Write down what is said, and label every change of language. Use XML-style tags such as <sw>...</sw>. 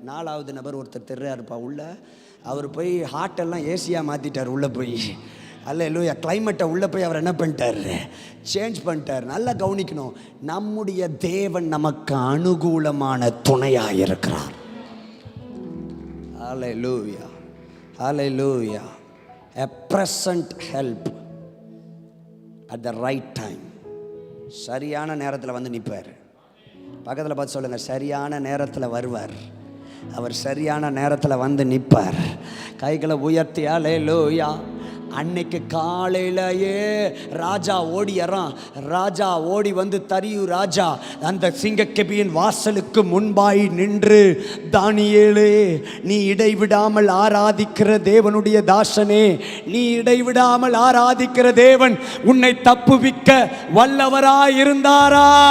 <ta>4வது நபர் ஒருத்தர் தெரியாருப்பா உள்ள. அவர் போய் ஹார்ட்டெல்லாம் ஏசியாக மாற்றிட்டார் உள்ள போய். அல்லேலூயா. கிளைமேட்டை உள்ளே போய் அவர் என்ன பண்ணிட்டார், சேஞ்ச் பண்ணிட்டார். நல்லா கவனிக்கணும், நம்முடைய தேவன் நமக்கு அனுகூலமான துணையாக இருக்கிறார்.</ta> <en>Hallelujah. Hallelujah. A present help at the right time.</en> <ta>சரியான நேரத்தில் வந்து நிற்பார். பக்கத்தில் பார்த்து சொல்லுங்க, சரியான நேரத்தில் வருவார். அவர் சரியான நேரத்தில் வந்து நிற்பார். கைகளை உயர்த்தி அல்லேலூயா. அன்னைக்கு காலையிலேயே ராஜா ஓடியறான். ராஜா ஓடி வந்து தரியு ராஜா அந்த சிங்கக்கெபியின் வாசலுக்கு முன்பாய் நின்று, தானியேலே நீ இடைவிடாமல் ஆராதிக்கிற தேவனுடைய தாசனே, நீ இடைவிடாமல் ஆராதிக்கிற தேவன் உன்னை தப்புவிக்க வல்லவராய் இருந்தாரா?</ta>